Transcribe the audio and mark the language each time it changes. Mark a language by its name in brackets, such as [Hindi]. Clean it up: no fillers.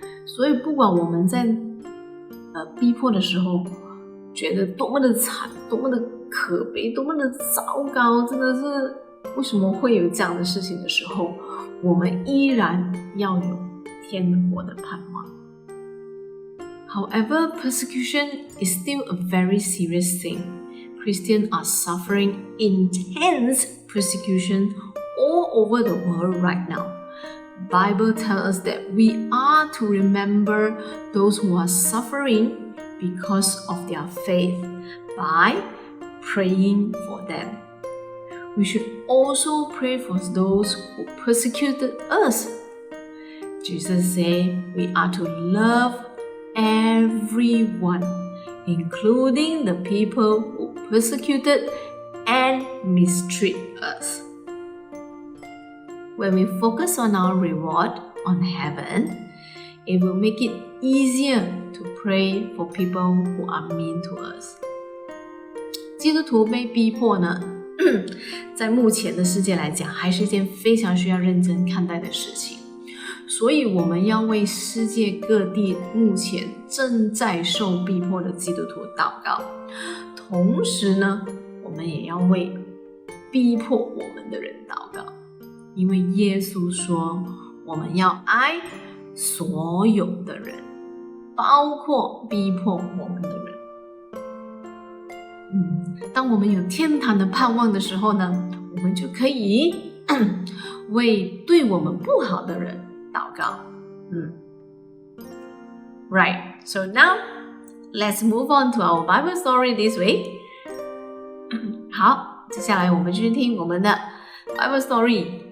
[Chinese] 所以不管我们在逼迫的时候觉得多么的惨，多么的可悲，多么的糟糕，真的是为什么会有这样的事情的时候，我们依然要有天国的盼望。 [English] However, persecution is still a very serious thing. Christians are suffering intense persecution all over the world right now. Bible tells us that we are to remember those who are suffering because of their faith by praying for them. We should also pray for those who persecuted us. Jesus said we are to love everyone, including the people who persecuted and mistreat us. When we focus on our reward on heaven, it will make it easier to pray for people who are mean to us. [Chinese] 基督徒被逼迫呢，在目前的世界来讲，还是一件非常需要认真看待的事情。所以我们要为世界各地目前正在受逼迫的基督徒祷告，同时呢，我们也要为逼迫我们的人祷告，因为耶稣说我们要爱所有的人，包括逼迫我们的人。当我们有天堂的盼望的时候呢，我们就可以为对我们不好的人祷告。 [English] Right, so now let's move on to our Bible story this week. [Chinese] 好，接下来我们继续听我们的 [English] Bible story.